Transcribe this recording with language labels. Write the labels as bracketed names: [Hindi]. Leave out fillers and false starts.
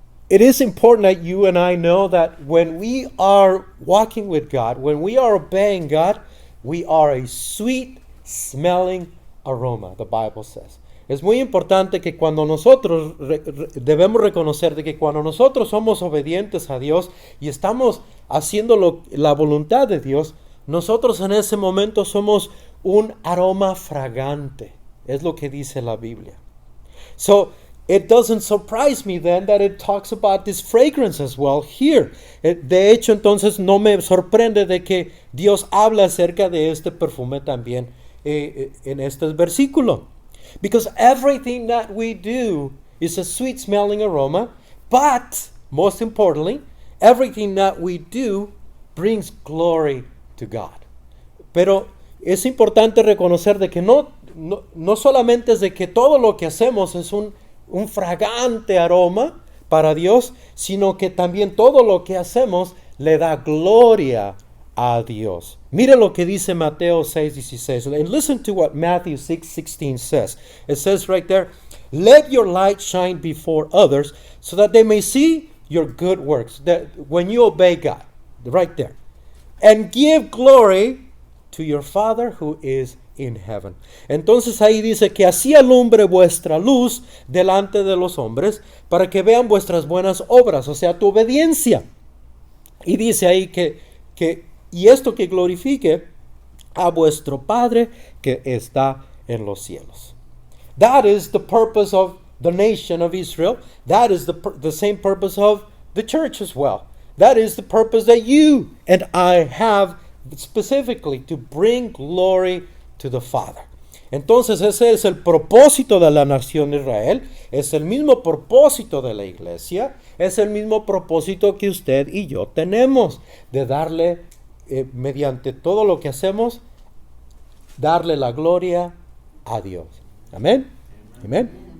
[English] It is important that you and I know that when we are walking with God, when we are obeying God, we are a sweet smelling aroma, the Bible says. [Spanish] Es muy importante que cuando nosotros debemos reconocer de que cuando nosotros somos obedientes a Dios y estamos haciendo la voluntad de Dios, nosotros en ese momento somos un aroma fragante. Es lo que dice la Biblia. [English] So, it doesn't surprise me then that it talks about this fragrance as well here. [Spanish] De hecho, entonces no me sorprende de que Dios habla acerca de este perfume también en este versículo. [English] Because everything that we do is a sweet smelling aroma, but most importantly, everything that we do brings glory to God. [Spanish] Pero es importante reconocer de que no solamente es de que todo lo que hacemos es un fragante aroma para Dios, sino que también todo lo que hacemos le da gloria a Dios. Mire lo que dice Mateo 6:16. [English] And listen to what Matthew 6:16 says. It says right there, "Let your light shine before others so that they may see your good works." That when you obey God, right there. "And give glory to your Father who is in heaven." [Spanish] Entonces ahí dice que así alumbre vuestra luz delante de los hombres para que vean vuestras buenas obras, o sea, tu obediencia. Y dice ahí y esto que glorifique a vuestro Padre que está en los cielos. [English] That is the purpose of the nation of Israel. That is the same purpose of the church as well. That is the purpose that you and I have specifically, to bring glory to the Father. [Spanish] Entonces ese es el propósito de la nación de Israel, es el mismo propósito de la iglesia, es el mismo propósito que usted y yo tenemos, de darle, mediante todo lo que hacemos, darle la gloria a Dios. Amén. Amén.